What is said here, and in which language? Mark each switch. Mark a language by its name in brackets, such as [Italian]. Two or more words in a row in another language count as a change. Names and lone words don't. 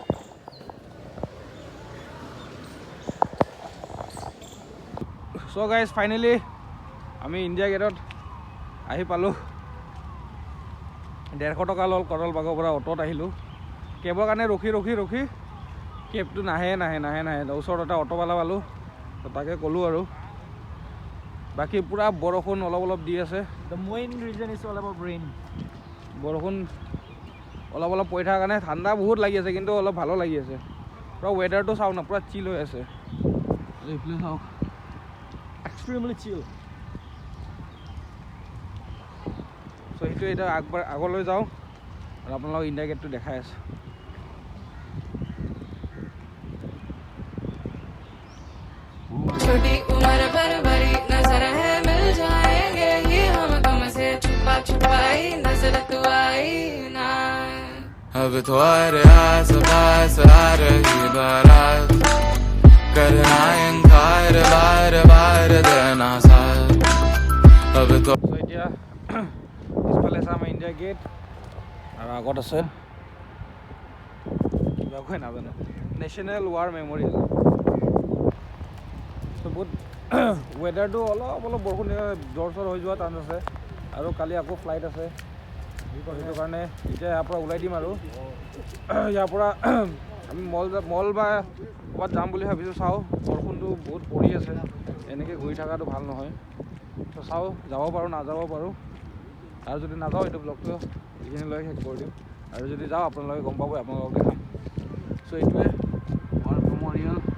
[English] so guys finally [Assamese] আমি ইণ্ডিয়া গেটত আহি পালোঁ 150 টকা ল'ল কৰলবাগৰ পৰা অ'টত আহিলোঁ কেবৰ কাৰণে ৰখি কেবটো নাহে ওচৰত এটা অ'টোৱালা পালোঁ তো তাকে ক'লোঁ আৰু বাকী পূৰা বৰষুণ অলপ দি আছে [English] The main reason is all about rain. [Assamese] বৰষুণ অলপ পৰি থকাৰ কাৰণে ঠাণ্ডা বহুত লাগি আছে কিন্তু অলপ ভালো লাগি আছে পূৰা ৱেডাৰটো চাওক না পূৰা চিল হৈ আছে এইফালে চাওক [English] Extremely chill. [Assamese] চ' সেইটো এতিয়া আগলৈ যাওঁ আৰু আপোনালোকক ইণ্ডিয়া গেটটো দেখাই আছোঁ [Hindi] छोटी उम्र भर भरी नजर है मिल जाएंगे ये हम तुमसे छुपाई नजर तू आई ना अब तुम्हारे आस-पास आ रही बारात करना इनकार बार देना साथ अब तो [Assamese] এতিয়া পিছফালে চাম ইণ্ডিয়া গেট আৰু আগত আছে কিবা কয় নাজানো নেশ্যনেল ৱাৰ মেমৰিয়েল বহুত ৱেডাৰটো অলপ বৰষুণ জ্বৰ হৈ যোৱা টান আছে আৰু কালি আকৌ ফ্লাইট আছে সেইটো কাৰণে এতিয়া ইয়াৰ পৰা ওলাই দিম আৰু ইয়াৰ পৰা আমি মল বা ক'ৰবাত যাম বুলি ভাবিছোঁ চাওঁ বৰষুণটো বহুত পৰি আছে এনেকৈ ঘূৰি থকাটো ভাল নহয় তো চাওঁ যাব পাৰোঁ নাযাব পাৰোঁ আৰু যদি নাযাওঁ এইটো ব্লগটো এইখিনি লৈ শেষ কৰি দিম আৰু যদি যাওঁ আপোনালোকে গম পাব আপোনালোকক দেখাম চ' এইটোৱে ৱাৰ মেমৰিয়েল